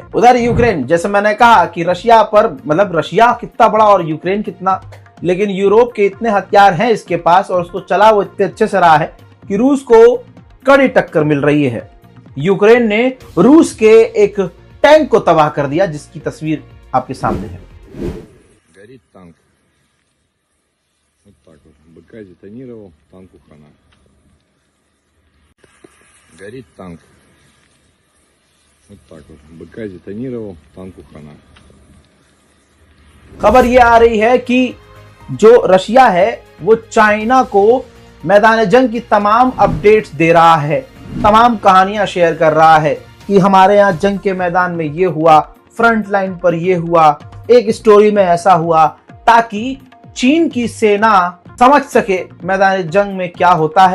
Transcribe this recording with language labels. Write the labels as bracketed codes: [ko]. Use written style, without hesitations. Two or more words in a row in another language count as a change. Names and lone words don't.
[hi] उधर यूक्रेन, जैसे मैंने कहा कि रशिया पर, मतलब रशिया कितना बड़ा और यूक्रेन कितना, लेकिन यूरोप के इतने हथियार हैं इसके पास और उसको चला वो इतने अच्छे से रहा है कि रूस को कड़ी टक्कर मिल रही है। यूक्रेन ने रूस के एक टैंक को तबाह कर दिया, जिसकी तस्वीर आपके सामने है। [ru] Вот так вот. БК детонировал, танку хана. Горит танк. Вот так вот. БК детонировал, танку хана. [hi] खबर यह आ रही है कि जो रशिया है वो चाइना को मैदान जंग की तमाम अपडेट्स दे रहा है, तमाम कहानियां शेयर कर रहा है कि हमारे यहाँ जंग के मैदान में ये हुआ, [en] front line [hi] पर ये हुआ, एक स्टोरी में ऐसा हुआ, ताकि चीन की सेना समझ सके मैदान जंग में क्या होता है।